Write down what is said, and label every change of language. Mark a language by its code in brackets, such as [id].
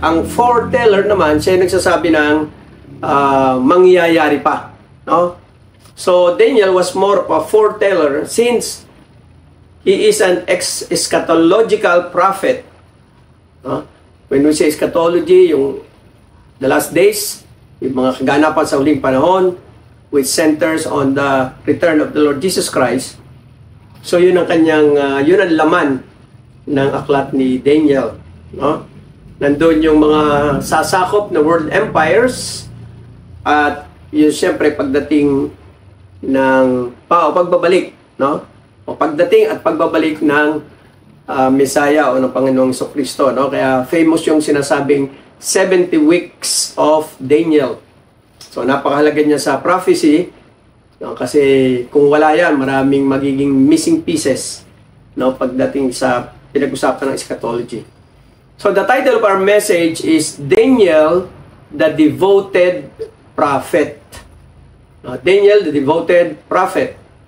[tl] Ang foreteller naman, siya yung nagsasabi ng mangyayari pa. No? [en] So, Daniel was more of a foreteller since he is an eschatological prophet. When we say eschatology, yung the last days, [tl] yung mga kaganapan sa huling panahon, [en] which centers on the return of the Lord Jesus Christ. [tl] So yun ang kanyang, yun ang laman ng aklat ni Daniel. No? Nandun yung mga sasakop na world empires, at yun siyempre pagdating ng pagbabalik, no? O pagdating at pagbabalik ng Messiah o ng Panginoong Jesucristo, no? Kaya famous yung sinasabing 70 weeks of Daniel. So napakahalaga niya sa prophecy, no? Kasi kung wala yan, maraming magiging missing pieces, no, pagdating sa pinag-usapan ng eschatology. [en] So the title of our message is Daniel, the Devoted Prophet. Daniel, the Devoted Prophet.